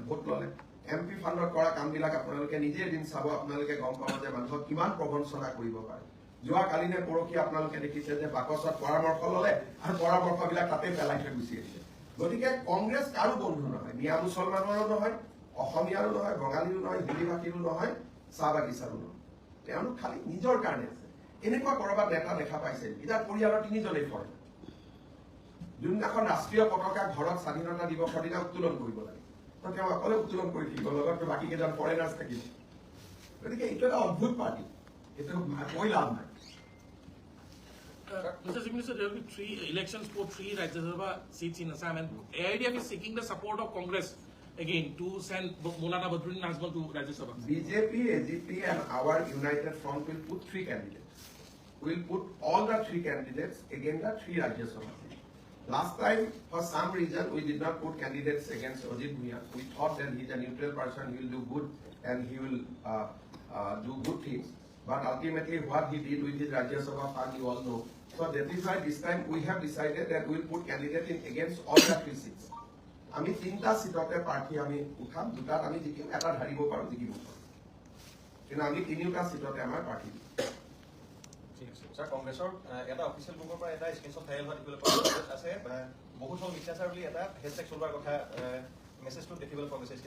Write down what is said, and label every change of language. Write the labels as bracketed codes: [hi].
[as] ল'লে MP ফাণ্ডত কৰা কামবিলাক আপোনালোকে নিজে এদিন চাব আপোনালোকে গম পাব যে মানুহক কিমান প্ৰবঞ্চনা কৰিব পাৰে যোৱাকালি নে পৰহি আপোনালোকে দেখিছে যে বাকচত পৰামৰ্শ ল'লে আৰু পৰামৰ্শবিলাক তাতে পেলাই থৈ গুচি আহিছে গতিকে কংগ্ৰেছ কাৰো বন্ধু নহয় মিয়া মুছলমানৰো নহয় অসমীয়াৰো নহয় বঙালীৰো নহয় হিন্দী ভাষীৰো নহয় চাহ বাগিচাৰো নহয় তেওঁলোক খালি নিজৰ কাৰণে আছে এনেকুৱা কৰবাত নেতা দেখা পাইছে এতিয়া পৰিয়ালৰ 3জনেই ফৰে যোনদিনাখন ৰাষ্ট্ৰীয় পতাকা ঘৰত স্বাধীনতা দিৱসৰ দিনা উত্তোলন কৰিব লাগে তেওঁ অকলে উত্তোলন কৰি থাকিব লগতো বাকী কেইজন ফৰেনাৰ্ছ থাকিব গতিকে এইটো এটা অদ্ভুত পাৰ্টি এইটো কৈ লাভ নাই [en] Mr. Chief Minister, there will be 3 elections for 3 Rajya Sabha seats in Assam, and AIDF is seeking the support of Congress again to send Maulana Badruddin Nazmal to Rajya Sabha. BJP, AGP, and our united front will put 3 candidates. We'll put all the 3 candidates against the 3 Rajya Sabha seats. Last time, for some reason, we did not put candidates against Ajit Bhuiyan. We thought that he's a neutral person, he will do good, and he will do good things. But ultimately, what he did with his Rajya Sabha fund, you all know. So that is why this time we have decided that we will put candidates in against all the 3 seats. [as] আমি 3টা সিটতে প্ৰাৰ্থী আমি উঠাম 2টাত আমি জিকিম এটা ধাৰিব পাৰো জিকিব পাৰো কিন্তু আমি 3টা সিটতে আমাৰ প্ৰাৰ্থী স্যাৰ কংগ্ৰেছৰ এটা অফিচিয়েল বুকৰ পৰা এটা স্ক্ৰীনশ্বট ভাইৰেল হোৱা দেখিবলৈ পোৱা আছে বহুত হল মিছাচাৰ বুলি এটা হেশটেগ চলোৱাৰ কথা মেছেজটো দেখিবলৈ পোৱা গৈছে